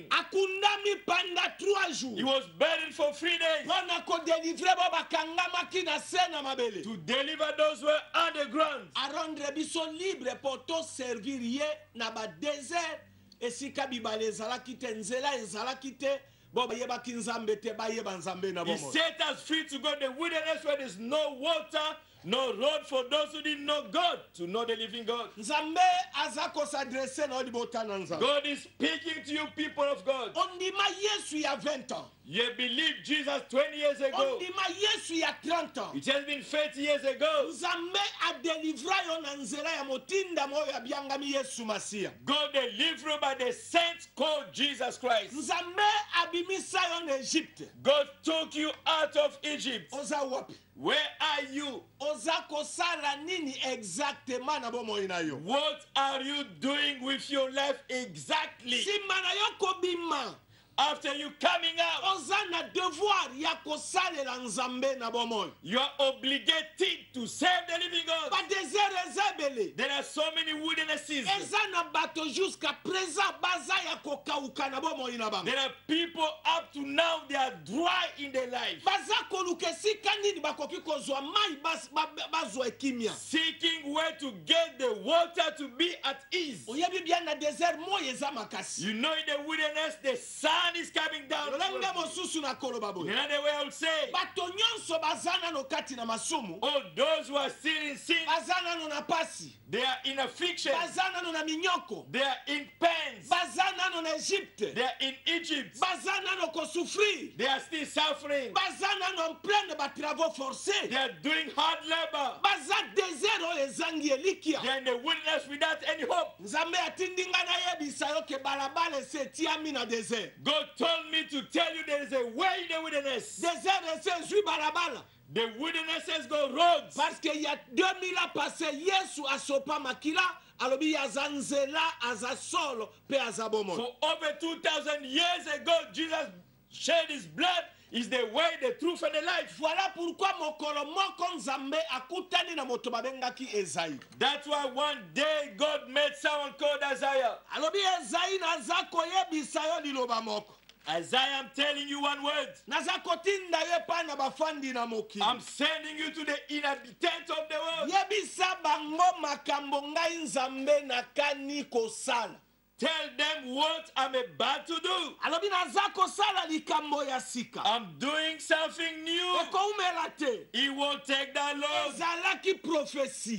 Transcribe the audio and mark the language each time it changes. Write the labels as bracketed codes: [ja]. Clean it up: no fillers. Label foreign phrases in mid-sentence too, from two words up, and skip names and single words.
[ln] akundami pendant 3 [en] he [ln] jours [en] was buried for 3 days [ln] mpo na kodelivre bao bakangamaki na se na mabele, [en] to deliver those who were underground. [ln] arendre biso libre mpo toservir ye na badesert esika bibale ezalaki te, nzela ezalaki te, bo bayebaki nzambe te, bayeba nzambe na [en] He [ln] bomoi. [en] set us free to go to the wilderness where there's no water, no road for those who didn't know God, to know the living God. [ln] Nzambe aza kosadrese na libota na nzambe. [en] God is speaking to you, people of God. [ln] Ondima Yesu ya 20 ans. [en] You believed Jesus 20 years ago. [ln] Ondima Yesu ya 30 ans. [en] It has been 30 years ago. [ln] Nzambe adelivra yo na nzela ya motinda moyo ya biangami Yesu Masiya. [en] God delivered you by the saint called Jesus Christ. [ln] Nzambe abimisa yo na Egypte. [en] God took you out of Egypt. [ln] Oza wapi? [en] Where are you? [ln] Oza kosala nini exactement na bomoi na yo? [en] What are you doing with your life exactly? [ln] Sima na yo kobima, [en] After you coming out, [ln] oza na devoir ya kosalela nzambe na bomoi. [en] you are obligated to serve the living God. [ln] Ba desert eza ebele. [en] There are so many wildernesses. [ln] Eza na bato [fr] jusqu'à présent [ln] baza ya kokauka na bomoi na bango. [en] There are people up to now, they are dry in their life, [ln] Baza koluka esika nini bakoki kozwa mai bazwa ekimia. [en] seeking where to get the water to be at ease. [ln] Oyebi bien na desert moyo eza makasi. [en] You know, in the wilderness, the sun is coming down. [ln] Lolenge mosusu na koloba boye. [en] Another way I would say, [ln] Bato nyonso baza nano kati na masumu, [en] all those who are still in sin, [ln] baza nano na pasi, [en] they are in affliction, [ln] baza nano na minyoko, [en] they are in pains, [ln] baza nano na Egypte, [en] they are in Egypt, [ln] baza nano kosufrir, [en] they are still suffering, [ln] baza nano [fr] en plein de [ln] batravaux forcés, [en] they are doing hard labor, [ln] baza desert oyo ezangi elikia. [en] they are in the wilderness without any hope. [ln] Nzambe atindi nga nayebisa yo ke balabala ese etiami na desert. [en] God told me to tell you there is a way in the wilderness. [ln] Desert ese ezwi balabala. [en] The wildernesses go roads. [fr] Parce que il y a 2000 ans passé, [ln] Yesu asopa makila, alobi aza nzela, aza solo, pe aza bomoi. [en] For over 2,000 years ago, Jesus shed his blood. Is the way, the truth, and the life. [fr] Voilà pourquoi [ln] mokolo moko nzambe akutani na moto babengaki Esaïe. [en] That's why one day God made someone called Isaiah. [ln] Alobi Esaïe naza koyebisa yo liloba moko. [en] Isaiah, I'm telling you one word. [ln] Naza kotinda ye pa na bafandi na mokili. [en] I'm sending you to the inhabitants of the world. [ln] Yebisa bango makambo ngai nzambe nakani kosala. [en] Tell them what I'm about to do. [ln] Alobi naza kosala likambo ya sika. [en] I'm doing something new. [ln] Ekoumela te. [en] It won't take that long. [ln] Ezalaki prophétie.